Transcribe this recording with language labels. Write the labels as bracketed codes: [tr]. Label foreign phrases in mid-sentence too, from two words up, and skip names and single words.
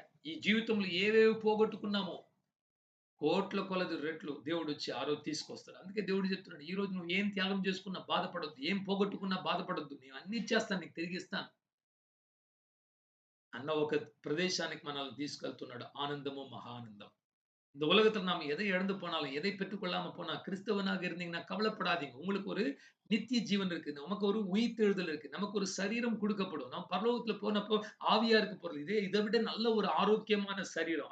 [te] ఈ జీవితంలో ఏవేవి పోగొట్టుకున్నామో కోట్ల కొలది రెట్లు దేవుడొచ్చి ఆ రోజు తీసుకొస్తాడు. అందుకే దేవుడు చెప్తున్నాడు, "ఈరోజు నువ్వు ఏం త్యాగం చేసుకున్నా బాధపడొద్దు. ఏం పోగొట్టుకున్నా బాధపడొద్దు. నేను అన్నీ ఇచ్చేస్తాను. నీకు తిరిగిస్తాను." అన్న ఒక ప్రదేశానికి మనల్ని తీసుకెళ్తున్నాడు. [ta] ஆனந்தமோ மகானந்தம். இந்த உலகத்துல நாம் எதை இழந்து போனாலும், எதை பெற்றுக் கொள்ளாம போனா, கிறிஸ்தவனாக இருந்தீங்கன்னா கவலைப்படாதீங்க. உங்களுக்கு ஒரு நித்திய ஜீவன் இருக்கு. நமக்கு ஒரு உயிர்த்தெழுதல் இருக்கு. நமக்கு ஒரு சரீரம் குடுக்கப்படும். நாம் பரலோகத்துல போனப்போ ஆவியா இருக்க போறது. இதை விட நல்ல ஒரு ஆரோக்கியமான சரீரம்.